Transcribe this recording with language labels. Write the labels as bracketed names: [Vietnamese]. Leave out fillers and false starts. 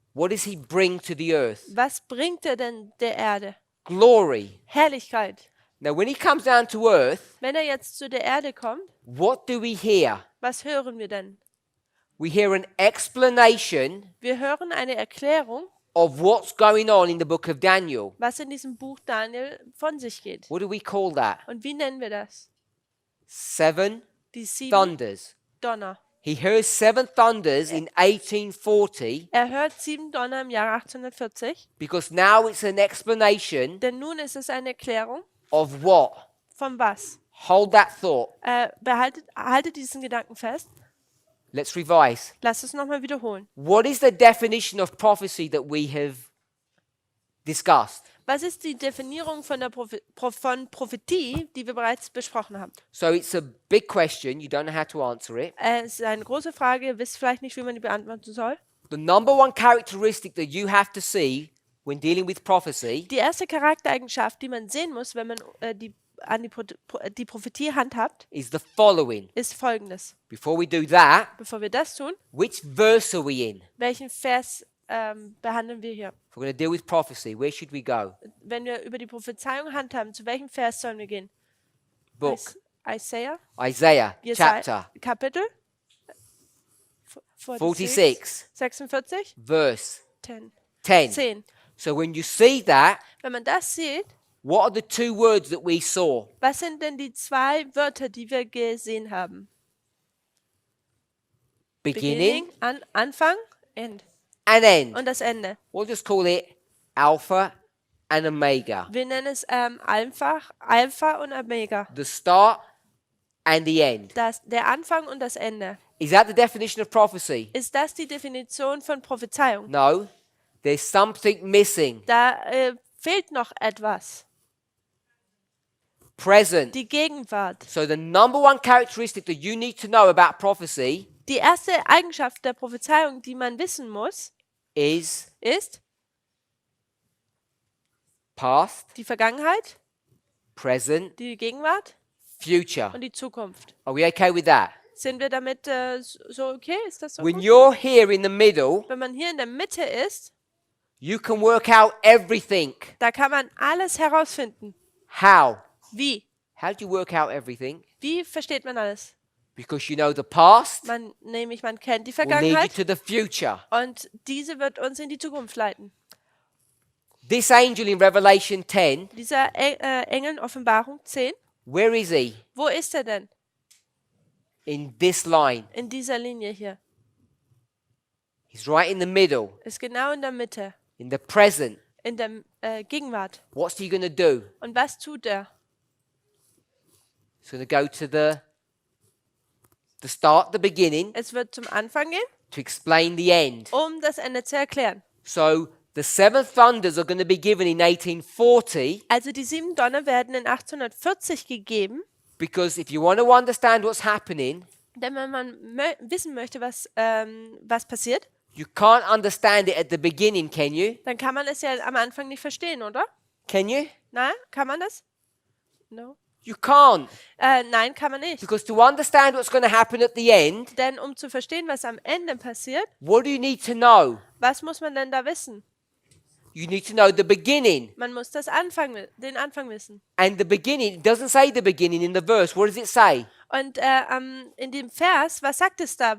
[English] what does he bring to the earth? [German] was bringt er denn der Erde? [English] Glory. [German] Herrlichkeit. [English] Now, when he comes down to earth, [German] Wenn er jetzt zu der Erde kommt, [English] what do we hear? [German] was hören wir denn? [English] We hear an explanation [German] Wir hören eine Erklärung, [English] of what's going on in the book of Daniel. [German] was in diesem Buch Daniel von sich geht. [English] What do we call that? [German] Und wie nennen wir das? [English] 7 [German] Die 7 [English] thunders. [German] Donner. [English] He hears 7 thunders in 1840 [German] Er hört 7 Donner im Jahr 1840, [English] because now it's an explanation [German] denn nun ist es eine Erklärung [English] of what? [German] von was? [English] Hold that thought. [German] Haltet diesen Gedanken fest. [English] Let's revise. [German] Lass es nochmal wiederholen. [English] What is the definition of prophecy that we have discussed? [German] Was ist die Definierung von Prophetie, die wir bereits besprochen haben? [English] So it's a big question. You don't know how to answer it. [German] Es ist eine große Frage, ihr wisst vielleicht nicht, wie man die beantworten soll. [English] The number one characteristic that you have to see when dealing with prophecy [German] Die erste Charaktereigenschaft, die man sehen muss, wenn man die Prophetie handhabt, [English] is the following. [German] ist folgendes. [English] Before we do that, [German] Bevor wir das tun, [English] which verse are we in? [German] welchen Vers behandeln wir hier? [English] If we're going to deal with prophecy, where should we go? [German] Wenn wir über die Prophezeiung handhaben, zu welchem Vers sollen wir gehen? [English] Book. Isaiah, Isaiah [German] Jesaja, [English] chapter [German] Kapitel [English] 46, [German] 46, [English] verse 10. [German] 10. 10. [English] So when you see that, [German] Wenn man das sieht, [English] what are the two words that we saw? [German] was sind denn die zwei Wörter, die wir gesehen haben? [English] Beginning [German] Anfang, End. [English] and end. [German] Und das Ende. [English] We'll just call it Alpha and Omega. [German] Wir nennen es Alpha und Omega. [English] The start and the end. [German] Der Anfang und das Ende. [English] Is that the definition of prophecy? [German] Ist das die Definition von Prophezeiung? [English] No. There's something missing. [German] Da fehlt noch etwas. [English] Present. [German] Die Gegenwart. [English] So the number one characteristic that you need to know about prophecy [German] Die erste Eigenschaft der Prophezeiung, die man wissen muss, [English] is [German] ist [English] past, [German] die Vergangenheit, [English] present, [German] die Gegenwart [English] future. [German] und die Zukunft. [English] Are we okay with that? [German] Sind wir damit so okay? Ist das so [English] When [German] gut? [English] you're here in the middle, [German] Wenn man hier in der Mitte ist, [English] you can work out everything. [German] da kann man alles herausfinden. [English] How? [German] Wie? [English] How do you work out everything? [German] Wie versteht man alles? [English] Because you know the past [German] Man kennt die [English] will lead you [German] Vergangenheit [English] to the future. [German] und diese wird uns in die Zukunft leiten. [English] This angel in Revelation 10, [German] Dieser Engel in Offenbarung 10, [English] where is he? [German] wo ist er denn? [English] In this line. [German] In dieser Linie hier. [English] He's right in the middle, [German] Ist genau in der Mitte, [English] in the present. [German] in der Gegenwart. [English] What's he going to do? [German] Und was tut er? [English] He's going to go to the start, the beginning, [German] Es wird zum Anfang gehen, [English] to explain the end. [German] um das Ende zu erklären. [English] So the seven thunders are going to be given in 1840, [German] Also die 7 Donner werden in 1840 gegeben, [English] because if you want to understand what's happening, [German] denn wenn man wissen möchte, was passiert, [English] you can't understand it at the beginning, can you? [German] dann kann man es ja am Anfang nicht verstehen, oder? [English] Can you? [German] Nein, kann man das? [English] No. You can't. [German] Nein, kann man nicht. [English] Because to understand what's going to happen at the end, [German] Denn um zu verstehen, was am Ende passiert, [English] what do you need to know? [German] was muss man denn da wissen? [English] You need to know the beginning. [German] Man muss den Anfang wissen. [English] And the beginning, it doesn't say the beginning in the verse. What does it say? [German] Und in dem Vers, was sagt es da?